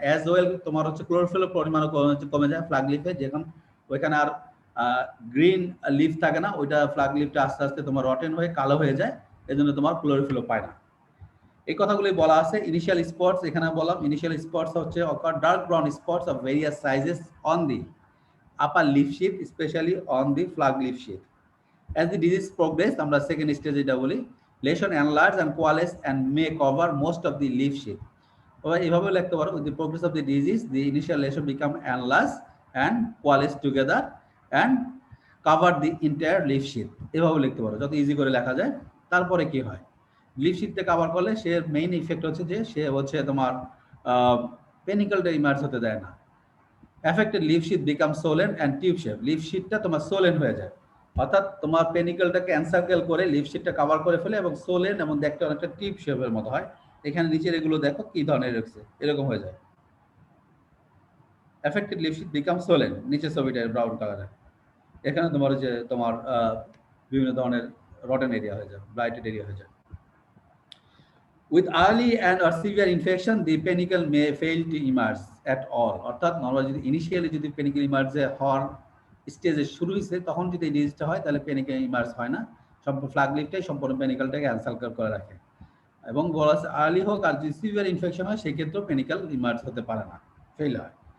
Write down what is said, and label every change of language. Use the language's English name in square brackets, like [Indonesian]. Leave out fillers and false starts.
[Bangla] As well তোমার হচ্ছে ক্লোরোফিলের পরিমাণও কমে যায় ফ্লাগ লিফে, যেখান ওইখানে আর গ্রিন লিফ থাকে না, ওইটা ফ্লাগ লিফটা আস্তে আস্তে তোমার রটেন হয়ে কালো হয়ে যায়, এই জন্য তোমার ক্লোরোফিলও পায় না। এই কথাগুলি বলা আছে। [English] initial spots [Bangla] এখানে বললাম, [English] Initial spots হচ্ছে occur dark brown spots of various sizes on the upper leaf sheet, specially on the flag leaf sheet. As the disease progress, [Bangla] আমরা সেকেন্ড স্টেজ এটা বলি, [English] lesion enlarge and coalesce and may cover most of the leaf sheath। [Bangla] তোমরা এইভাবে লিখতে পারো, [English] with the progress of the disease, the initial lesion become enlarged and coalesce together and cover the entire leaf sheath। [Bangla] এভাবে লিখতে পারো, যত easy করে লেখা যায়। তারপরে কি হয়, লিফ শিটটা কভার করলে সে মেইন ইফেক্ট হচ্ছে যে সে হচ্ছে তোমার পেনিকলটা ইমার্জ হতে দেয় না। [English] affected leaf sheet become swollen and tube shape, [Bangla] leaf শিটটা তোমার সোলেন হয়ে যায়, অর্থাৎ তোমার পেনিকলটাকে এনসার্কেল করে লিফ শিটটা কভার করে ফেলে এবং সোলেন এবং দেখতে অনেকটা টিউব শেপের মতো হয়। এখানে নিচের এগুলো দেখো কি ধরনের রয়েছে, এরকম হয়ে যায়। [English] affected leaf sheet become swollen, [Bangla] নিচের ছবিটা ব্রাউন কালারের। এখানে তোমার যে তোমার বিভিন্ন ধরনের রটেন এরিয়া হয়ে যায়, ব্লাইটেড এরিয়া হয়ে যায়। [English] With early and or severe infection, the panicle may fail to emerge at all। [Bangla] অর্থাৎ নরমালি যদি ইনিশিয়ালি যদি পেনিকেল ইমার্জ হওয়ার স্টেজে শুরু হয়েছে, তখন যদি এই ডিজিজটা হয় তাহলে পেনিকেল ইমার্জ হয় না, সম্পূর্ণ ফ্লাগ লিফটাই সম্পূর্ণ পেনিকেলটাকে এনসার্কেল করে রাখে। এবং বলা আর্লি হোক আর যদি সিভিয়ার ইনফেকশন হয় সেই ক্ষেত্রেও পেনিকেল ইমার্জ হতে পারে না, ফেল হয়।